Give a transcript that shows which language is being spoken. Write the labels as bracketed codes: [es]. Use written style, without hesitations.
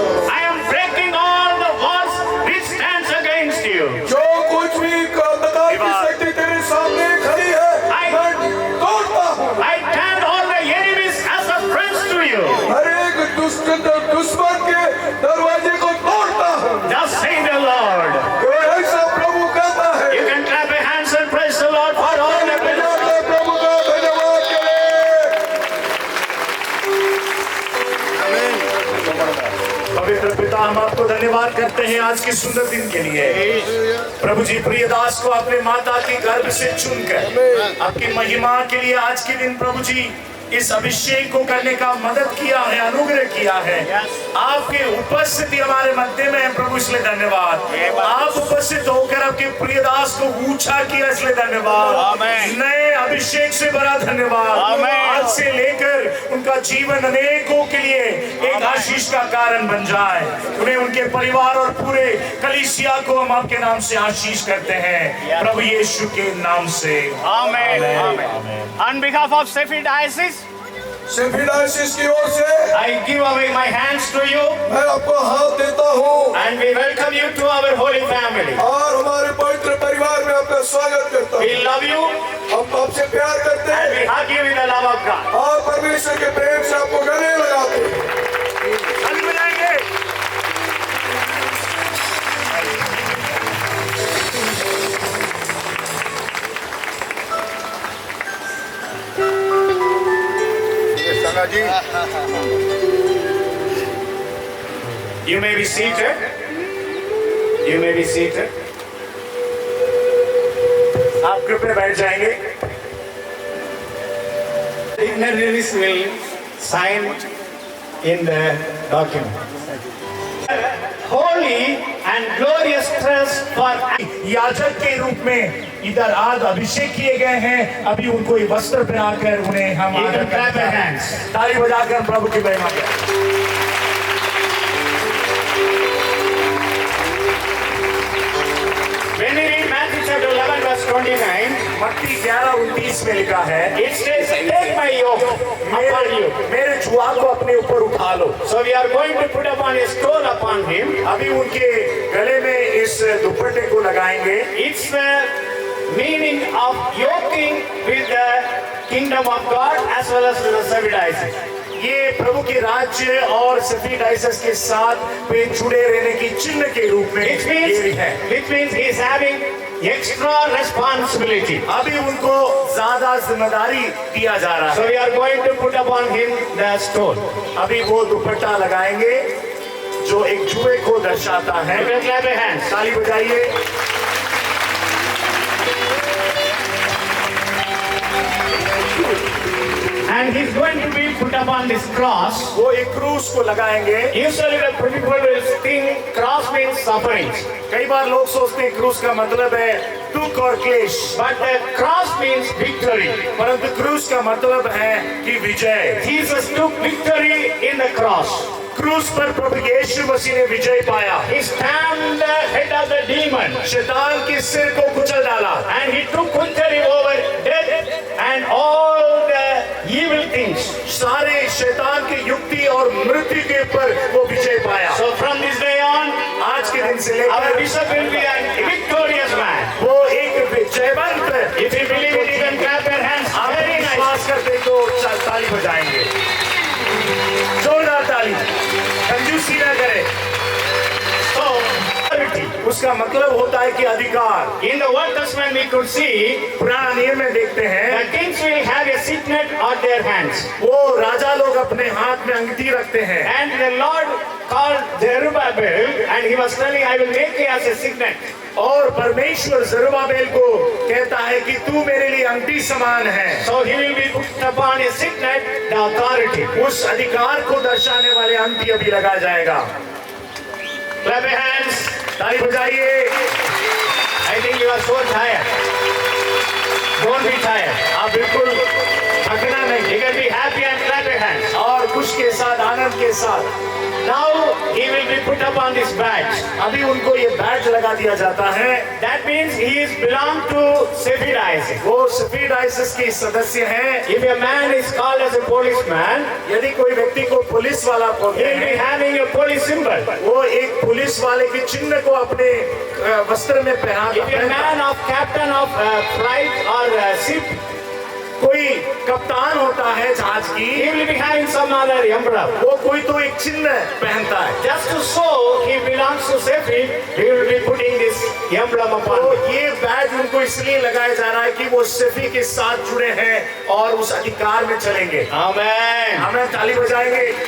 [en] I am breaking all the walls which stands against you. [hi] जो कुछ भी बता की शक्ति तेरे सामने खड़ी है मैं तोड़ता हूँ। [en] I turn all the enemies as a friends to you. [hi] हर एक दुश्मन के दरवाजे को तोड़ता हूँ। [en] Just say the Lord. [hi] तो ऐसा प्रभु कहता है। [en] You can clap your hands and praise the Lord for all the blessings. [hi] प्रभु का धन्यवाद करें। पवित्र पिता हम आपको धन्यवाद करते हैं आज के सुंदर दिन के लिए। प्रभु जी प्रिय दास को अपने माता के गर्भ से चुनकर आपकी महिमा के लिए आज के दिन प्रभु जी इस अभिषेक को करने का मदद किया है, अनुग्रह किया है। आपके उपस्थिति हमारे मध्य में है प्रभु, इसलिए धन्यवाद। आप उपस्थित होकर आपके प्रिय दास को ऊंचा किया, इसलिए धन्यवाद। नए अभिषेक से बड़ा धन्यवाद। आज से लेकर उनका जीवन अनेकों के लिए एक आशीष का कारण बन जाए। उन्हें, उनके परिवार और पूरे कलीसिया को हम आपके नाम से आशीष करते हैं प्रभु यीशु के नाम से। [en] Amen. On behalf of Sacred Diocese, [hi] सेफिडाइसिस की ओर से [en] I give away my hands to you. [hi] मैं आपको हाथ देता हूँ [en] And we welcome you to our holy family. [hi] और हमारे पवित्र परिवार में आपका स्वागत करता हूँ। [en] We love you [hi] हम आपसे प्यार करते [en] and we [hi] हैं [en] hug you with the love of God. [hi] और परमेश्वर के प्रेम से आपको गले लगाते हैं। Munna ji. [en] You may be seated. You may be seated. [hi] आप कृपया बैठ जाएंगे. [en] Dignitaries will sign in the document. Holy and glorious trust for [hi] याजक के रूप में इधर आज अभिषेक किए गए हैं. अभी उनको ये वस्त्र पहनाकर उन्हें हम आदर करते हैं. ताली बजाकर प्रभु की महिमा करें. [en] When we read Matthew chapter 11 verse 29, [hi] मत्ती 11:29 में लिखा है, [en] it says, "Take my yoke upon you." [hi] मेरे जुआ को अपने ऊपर उठा लो. [en] So we are going to put upon a stole upon him. [hi] अभी उनके गले में इस दुपट्टे को लगाएंगे. [en] It's the meaning of yoking with the kingdom of God as well as the Savidices. [hi] ये प्रभु के राज्य और सफीडाइसस के साथ वे जुड़े रहने की चिन्ह के रूप में [en] Which means he is having extra responsibility. [hi] अभी उनको ज्यादा जिम्मेदारी दिया जा रहा है. [en] So we are going to put upon him the stole. [hi] अभी वो दुपट्टा लगाएंगे जो एक जुए को दर्शाता है. [en] Clap your hands. [hi] ताली बजाइए. [en] And he's going to be put upon this cross. [hi] वो एक क्रूस को लगाएंगे. [en] Usually the people will think cross means suffering. [hi] कई बार लोग सोचते हैं क्रूस का मतलब है दुख और क्लेश. [en] But the cross means victory. [hi] परंतु क्रूस का मतलब है कि विजय. [en] Jesus took victory in the cross. [hi] क्रूस पर प्रभु यीशु मसीह ने विजय पाया. [en] He stamped the head of the demon. [hi] शैतान के सिर को कुचल डाला. [en] And he took victory over death and all the evil things. [hi] सारे शैतान की युक्ति और मृत्यु के ऊपर वो विजय पाया. [en] So from this day on, [hi] आज के दिन से लेकर [en] our bishop will be a victorious man. [hi] वो एक विजयवंत. [en] If you believe it, you can clap your hands. [hi] आप [en] Very nice. [hi] विश्वास करते तो ताली बजाएंगे. जोरदार ताली. कंजूसी न करे. [en] So, [hi] उसका मतलब होता है कि अधिकार. [en] in the Old Testament we could see [hi] पुराना नियम में देखते हैं [en] the kings will have a signet on their hands. [hi] वो राजा लोग अपने हाथ में अंगूठी रखते हैं. [en] And the Lord called Zerubbabel and he was telling, I will make you as a signet. [hi] और परमेश्वर जरुब्बाबेल को कहता है कि तू मेरे लिए अंगूठी समान है. [en] So he will be put upon a signet, the authority. [hi] उस अधिकार को दर्शाने वाले अंगूठी अभी लगा जाएगा. [en] Clap your hands. [hi] ताली बजाइए. [en] I think you are so tired. Don't be tired. [hi] आप बिल्कुल थकना नहीं. [en] You can be happy and clap your hands. [hi] और खुश के साथ, आनंद के साथ. [en] Now he will be put upon this badge. [hi] अभी उनको ये बैज लगा दिया जाता है. [en] That means he is belong to Sephidisis. [hi] वो सफीडाइसस के सदस्य हैं. [en] If a man is called as a policeman, [hi] यदि कोई व्यक्ति को पुलिस वाला [en] he [hi] बोलते [en] will be [hi] हैं, [en] having a police symbol. [hi] वो एक पुलिस वाले के चिन्ह को अपने वस्त्र में पहना. [en] If a man of captain of flight or ship, [hi] कोई कप्तान होता है जहाज की, [en] he will be having some other emblem. [hi] वो कोई तो एक चिन्ह पहनता है. [en] Just to show he belongs to Sephi, he will be putting this emblem upon [hi] तो [en] him. [hi] ये बैज उनको इसलिए लगाया जा रहा है कि वो सेफी के साथ जुड़े हैं और उस अधिकार में चलेंगे. [en] Amen. [hi] हमें ताली बजाएंगे.